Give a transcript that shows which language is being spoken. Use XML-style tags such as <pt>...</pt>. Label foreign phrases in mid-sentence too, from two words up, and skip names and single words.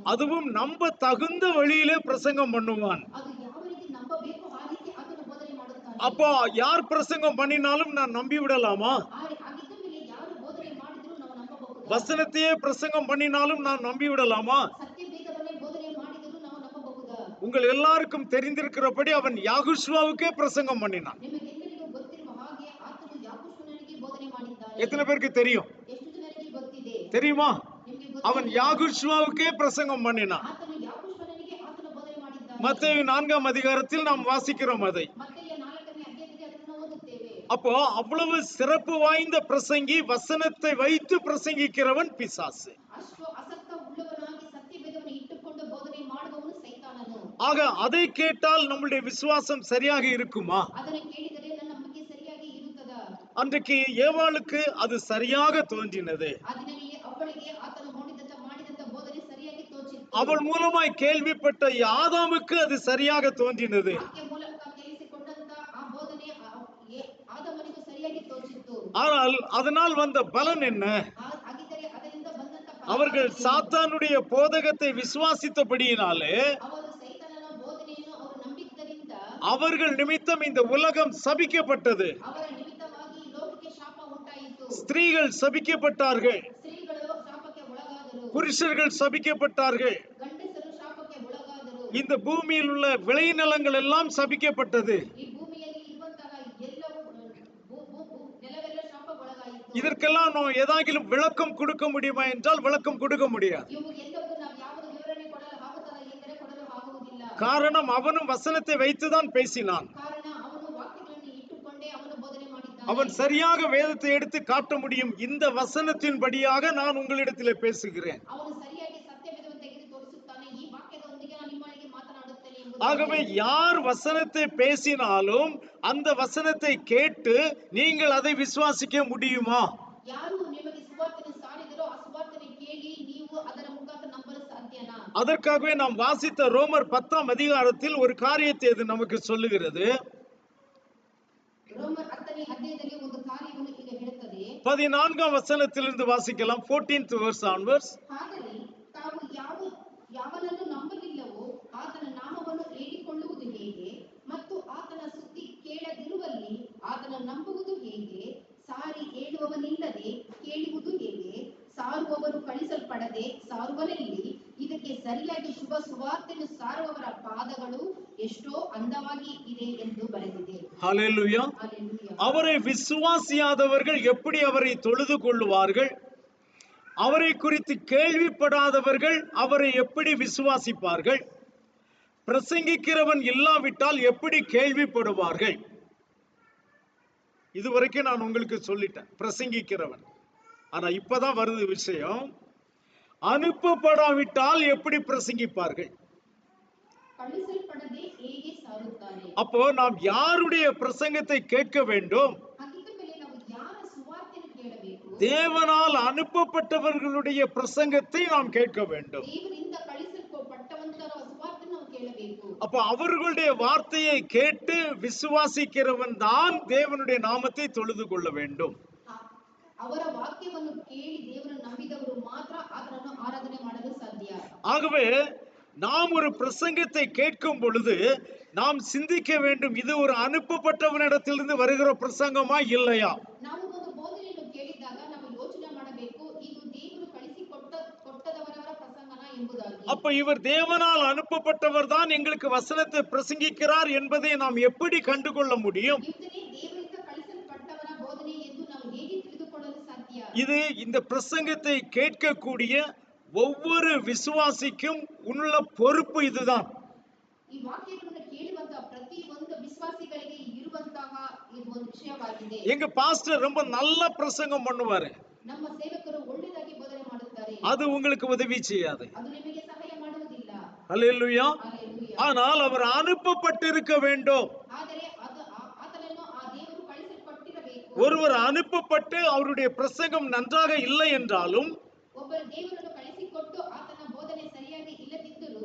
<ta>அதுவும் நம்ப தகுந்த வழியிலே பிரசங்கம் பண்ணுவான்.</ta> <kn>ಅದು ಯಾವ ರೀತಿ ನಂಬಬೇಕು ಆ ರೀತಿ ಆತನು ಬೋಧನೆ ಮಾಡುತ್ತಾನೆ.</kn> <ta>அப்போ யார் பிரசங்கம் பண்ணினாலும் நான் நம்பி விடலாமா?</ta> <kn>ಆಗಿದ್ದ ಮೇಲೆ ಯಾರು ಬೋಧನೆ ಮಾಡಿದ್ರು ನಾವು ನಂಬಬಹುದು.</kn> <ta>வசனத்தையே பிரசங்கம் பண்ணினாலும் நான் நம்பி விடலாமா?</ta> <kn>ಸತ್ಯ ವೇದವನ್ನೇ ಬೋಧನೆ ಮಾಡಿದ್ರು ನಾವು ನಂಬಬಹುದಾ?</kn> <ta>உங்கள் எல்லாருக்கும் தெரிந்திருக்கிறபடி அவன் யாகுஷ்வாவுக்கே பிரசங்கம் பண்ணினான்.</ta> <kn>ನಿಮಗೆಲ್ಲರಿಗೂ ಗೊತ್ತಿರುವ ಹಾಗೆ ಆತನು ಯಾಕೋಬನಿಗೆ ಬೋಧನೆ ಮಾಡಿದ್ದಾನೆ.</kn> <ta>எத்தனை பேருக்கு தெரியும்?</ta> <kn>ಎಷ್ಟು ಜನರಿಗೆ ಗೊತ್ತಿದೆ?</kn> <ta>தெரியுமா?</ta> <kn>ನಿಮಗೆ</kn> <ta>அவன் யாகுஷ்வாவுக்கே பிரசங்கம் பண்ணினான்.</ta> <kn>ಆತನು ಯಾಕೋಬನಿಗೆ ಆತನು ಬೋಧನೆ ಮಾಡಿದ್ದಾನೆ.</kn> <ta>மத்தேயு 4ஆம் அதிகாரத்தில் நாம் வாசிக்கிறோம் அதை.</ta> <kn>ಮತ್ತೆಯ 4ನೇ ಅಧ್ಯಾಯದಲ್ಲಿ ಅದನ್ನು ಓದುತ್ತೇವೆ.</kn> <ta>அப்போ அவ்வளவு சிறப்பு வாய்ந்த பிரசங்கி, வசனத்தை வைத்து பிரசங்கிக்கிறவன் பிசாசு.</ta> <kn>ಅಷ್ಟು ಆಸಕ್ತ ಉಳ್ಳವನಾಗಿ ಸತ್ಯ ವೇದವನ್ನು ಇಟ್ಟುಕೊಂಡು ಬೋಧನೆ ಮಾಡುವವನು ಸೈತಾನನು.</kn> <ta>ஆக அதை கேட்டால் நம்முடைய விசுவாசம் சரியாக இருக்குமா?</ta> <kn>ಅದನ್ನು ಕೇಳಿದರೆ ನನ್ನ ನಂಬಿಕೆ ಸರಿಯಾಗಿ ಇರುತ್ತದಾ?</kn> <ta>அன்றைக்கு ஏவாளுக்கு அது சரியாக தோன்றினது.</ta> <kn>ಅದರಲ್ಲಿ ಅವಳಿಗೆ ಆತನು ಮಾಡಿದಂತ ಬೋಧನೆ ಸರಿಯಾಗಿ ತೋಚಿತ್ತು.</kn> <ta>அவள் மூலமாய் கேள்விப்பட்ட ஆதாமுக்கு அது சரியாக தோன்றினது.</ta> <kn>ಆಕೆ ಮೂಲಕ ಕೇಳಿಸಿಕೊಂಡಂತ ಆ ಬೋಧನೆ ಆದಾಮನಿಗೂ ಸರಿಯಾಗಿ ತೋಚಿತ್ತು.</kn> <ta>ஆனால் அதனால் வந்த பலன் என்ன?</ta> <kn>ಹಾಗಿದ್ದರೆ ಅದರಿಂದ ಬಂದಂತ</kn> <ta>அவர்கள் சாத்தானுடைய போதகத்தை விசுவாசித்தபடியினாலே</ta> <kn>ಅವರು ಸೈತಾನನ ಬೋಧನೆಯನ್ನು ಅವರು ನಂಬಿದ್ದರಿಂದ</kn> <ta>அவர்கள் நிமித்தம் இந்த உலகம் சபிக்கப்பட்டது.</ta> <kn>ಅವರ ನಿಮಿತ್ತವಾಗಿ ಲೋಕಕ್ಕೆ ಶಾಪ ಉಂಟಾಯಿತು.</kn> <ta>ஸ்திரீகள் சபிக்கப்பட்டார்கள்.</ta> <kn>ಸ್ತ್ರೀಗಳು ಶಾಪಕ್ಕೆ ಒಳಗಾದರು.</kn> <ta>புருஷர்கள் சபிக்கப்பட்டார்கள்.</ta> <kn>ಗಂಡಸರು ಶಾಪಕ್ಕೆ ಒಳಗಾದರು.</kn> <ta>இந்த பூமியில் உள்ள விளைநிலங்கள் எல்லாம் சபிக்கப்பட்டது.</ta> <kn>ಈ ಭೂಮಿಯಲ್ಲಿ ಇರುವಂತಹ ಎಲ್ಲವೂ ನೆಲವೆಲ್ಲ ಶಾಪಗೊಳಗಾಯಿತು.</kn> <ta>இதற்கெல்லாம் நாம் ஏதாகிலும் விளக்கம் கொடுக்க முடியுமா என்றால் விளக்கம் கொடுக்க முடியாது.</ta> <kn>ಇವು ಎಲ್ಲವೂ ನಾವು ಯಾವುದು ವಿವರಣೆ ಕೊಡಲು ಆಗುತ್ತದೆ ಎಂದರೆ ಕೊಡಲು ಆಗುವುದಿಲ್ಲ.</kn> <ta>காரணம் அவனும் வசனத்தை வைத்துதான் பேசினான்.</ta> <kn>ಕಾರಣ ಅವನು ವಾಕ್ಯಗಳನ್ನು ಇಟ್ಟುಕೊಂಡೇ ಅವನು ಬೋಧನೆ ಮಾಡಿದ್ದಾನೆ.</kn> <ta>அவன் சரியாக வேதத்தை எடுத்து காட்ட முடியும். இந்த வசனத்தின்படியாக நான் உங்களிடத்திலே பேசுகிறேன்.</ta> <kn>ಅವನು ಸರಿಯಾಗಿ ಸತ್ಯವೇದವನ್ನು ತೆಗೆದು ತೋರಿಸುತ್ತಾನೆ. ಈ ವಾಕ್ಯದೊಂದಿಗೆ ನಾನು ನಿಮ್ಮೊಳಗೆ ಮಾತನಾಡುತ್ತೇನೆ ಎಂಬುದು.</kn> <ta>ஆகவே யார் வசனத்தை பேசினாலும் அந்த வசனத்தை கேட்டு நீங்கள் அதை விசுவாசிக்க முடியுமா?</ta> <kn>ಯಾರು ನಿಮಗೆ ಸುವಾರ್ತೆಯನ್ನು ಸಾರಿದರೋ ಆ ಸುವಾರ್ತೆಯನ್ನು ಕೇಳಿ ನೀವು ಅದರ ಮುಖಾಂತರ ನಂಬಲು ಸಾಧ್ಯನಾ?</kn> <ta>அதற்காகவே நாம் வாசித்த ரோமர் 10ஆம் அதிகாரத்தில் ஒரு காரியத்தை அது நமக்கு சொல்லுகிறது.</ta> <kn>ರೋಮರ್ 10ನೇ ಅಧ್ಯಾಯದಲ್ಲಿ ಒಂದು ಕಾರ್ಯವನ್ನು ಈಗ ಹೇಳುತ್ತದೆ.</kn> <ta>14ஆம் வசனத்திலிருந்து வாசிக்கலாம்.</ta> <en>14th verse onwards.</en> <kn>ಹಾಗಲಿ ತಾವು ಯಾವನನ್ನು ನಂಬಲಿಲ್ಲವೋ ಆತನ ನಾಮವನ್ನು ಹೇಳಿಕೊಳ್ಳುವುದು ಹೇಗೆ? ಮತ್ತು ಆತನ ಸುದ್ದಿ ಕೇಳದಿರುವಲ್ಲಿ ಆತನ ನಂಬುವುದು ಹೇಗೆ? ಸಾರಿ ಹೇಳುವವನಿಲ್ಲದೆ ಕೇಳುವುದು ಹೇಗೆ? ಸಾರುವವರು ಕಳಿಸಲ್ಪಡದೆ ಸಾರುವನೆಲ್ಲಿ? ಇದಕ್ಕೆ ಸರಿಯಾಗಿ ಶುಭ ಸುವಾರ್ತೆಯನ್ನು ಸಾರುವವರ ಪಾದಗಳು ಎಷ್ಟೋ ಅಂದವಾಗಿ ಇದೆ ಎಂದು ಬರೆದಿದೆ.</kn> <ta>ஹல்லேலூயா. ஹல்லேலூயா. அவரை விசுவாசியாதவர்கள் எப்படி அவரை தொழுது கொள்ளுவார்கள்? அவரை குறித்து கேள்விப்படாதவர்கள் அவரை எப்படி விசுவாசிப்பார்கள்? பிரசங்கிக்கிறவன் இல்லாவிட்டால் எப்படி கேள்விப்படுவார்கள்? இதுவரைக்கும் நான் உங்களுக்கு சொல்லிட்டேன், பிரசங்கிக்கிறவன். ஆனா இப்பதான் வருது விஷயம், அனுப்பப்படாவிட்டால் எப்படி பிரசங்கிப்பார்கள்?</ta> <kn>ಕಳುಹಿಸಲ್ಪಡದೆ ಹೇಗೆ ಸಾರುತ್ತಾರೆ?</kn> <ta>அப்போ நாம் யாருடைய பிரசங்கத்தை கேட்க வேண்டும்?</ta> <kn>ಹಾಗಿದ್ದ ಮೇಲೆ ನಾವು ಯಾರ ಸುವಾರ್ತೆಯನ್ನು ಕೇಳಬೇಕು?</kn> <ta>தேவனால் அனுப்பப்பட்டவர்களுடைய பிரசங்கத்தை நாம் கேட்க வேண்டும்.</ta> <kn>ದೇವರಿಂದ ಕಳುಹಿಸಲ್ಪಟ್ಟವಂತರ ಸುವಾರ್ತೆಯನ್ನು ನಾವು ಕೇಳಬೇಕು.</kn> <ta>அப்ப அவர்களுடைய வார்த்தையை கேட்டு விசுவாசிக்கிறவன் தான் தேவனுடைய நாமத்தை தொழுது கொள்ள வேண்டும்.</ta> <kn>ಅವರ ವಾಕ್ಯವನ್ನು ಕೇಳಿ ದೇವರನ್ನು ನಂಬಿದವರು ಮಾತ್ರ ಆತನನ್ನು ಆರಾಧನೆ ಮಾಡಲು ಸಾಧ್ಯ.</kn> <ta>ஆகவே நாம் ஒரு பிரசங்கத்தை கேட்கும் பொழுது நாம் சிந்திக்க வேண்டும், இது ஒரு அனுப்பப்பட்டவனிடத்திலிருந்து வருகிற பிரசங்கமா இல்லையா?</ta> <kn>ನಾವು ಒಂದು ಬೋಧನೆಯನ್ನು ಕೇಳಿದಾಗ ನಾವು ಯೋಚನೆ ಮಾಡಬೇಕು, ಇದು ದೇವರು ಕೊಟ್ಟದವರವರ ಪ್ರಸಂಗನ ಎಂಬುದಾಗಿ.</kn> <ta>அப்ப இவர் தேவனால் அனுப்பப்பட்டவர் தான் எங்களுக்கு வசனத்தை பிரசங்கிக்கிறார் என்பதை நாம் எப்படி கண்டுகொள்ள முடியும்?</ta> <kn>ಇದನ್ನೇ ದೇವರಿಂದ ಕಳಿಸಲ್ಪಟ್ಟವರ ಬೋಧನೆ ಎಂದು ನಾವು ಹೇಗೆ ತಿಳಿದುಕೊಳ್ಳಲು ಸಾಧ್ಯ?</kn> <ta>இது இந்த பிரசங்கத்தை கேட்கக்கூடிய ஒவ்வொரு விசுவாசிக்கும் உள்ள பொறுப்பு இதுதான்.</ta> <kn>ಈ ವಾಕ್ಯಗಳನ್ನು ಕೇಳುವಂತಹ ಪ್ರತಿ ಒಂದು ವಿಶ್ವಾಸಿಗಳಿಗೆ ಇರುವಂತಹ ಇದು ಒಂದು ವಿಷಯವಾಗಿದೆ.</kn> <ta>எங்க பாஸ்டர் ரொம்ப நல்ல பிரசங்கம் பண்ணுவாரு,</ta> <kn>ನಮ್ಮ ಸೇವಕರು ಒಳ್ಳೆಯದಾಗಿ ಬೋಧನೆ ಮಾಡುತ್ತಾರೆ,</kn> <ta>அது உங்களுக்கு உதவி செய்யாது.</ta> <kn>ಅದು ನಿಮಗೆ ಸಹಾಯ ಮಾಡುವುದಿಲ್ಲ.</kn> <ta>ஹல்லேலூயா. ஹல்லேலூயா. ஆனால் அவர் அனுப்பப்பட்டிருக்க வேண்டும்.</ta> <kn>ಆದರೆ ಆತನನ್ನು ಆ ದೇವರು ಕಳಿಸಲ್ಪಟ್ಟಿರಬೇಕು.</kn> <ta>ஒருவர் அனுப்பப்பட்டு அவருடைய பிரசங்கம் நன்றாக இல்லை என்றாலும்</ta> <kn>ಒಬ್ಬರು ದೇವರನ್ನು ಕಳಿಸಿಕೊಟ್ಟು ಆತನ ಬೋಧನೆ ಸರಿಯಾಗಿ ಇಲ್ಲದಿದ್ದರೂ</kn>